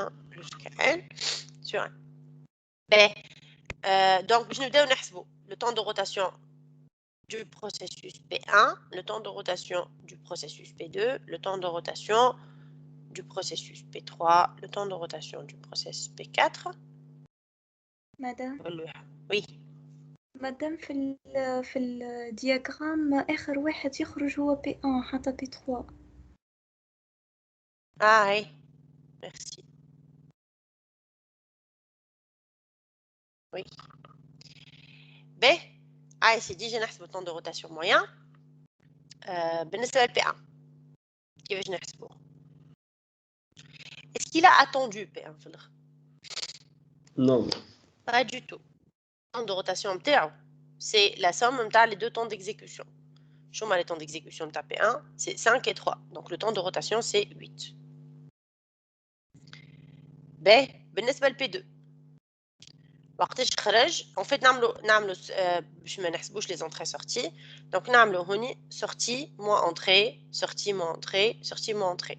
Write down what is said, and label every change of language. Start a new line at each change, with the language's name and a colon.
French: Plus que N sur N. Donc, je nous donne le temps de rotation du processus P1, le temps de rotation du processus P2, le temps de rotation du processus P3, le temps de rotation du processus P4. Madame. Oui.
Arabic: مادام في الدياغرام آخر واحد يخرج هو P1 حتى P3.
French: Ah oui, merci. Oui. B. Ah, c'est dit, j'ai le temps de rotation moyen.
Arabic: بالنسبة للP1. كيفاش نحسبوه؟
French: Est-ce qu'il a attendu P1
Arabic: في الآخر؟
French: Non. Pas du tout. Le temps de rotation نتاعو c'est la somme نتاع les deux temps d'exécution. شو les temps d'exécution نتاع P1 c'est 5 et 3. Donc le temps de rotation c'est 8.
Arabic: B. بالنسبة للP2. وقتاش خرج en fait نعملوا باش ما نحسبوش
French: les entrées sorties. Donc
Arabic: نعملوا هوني
French: sortie moins entrée, sortie moins entrée, sortie moins entrée.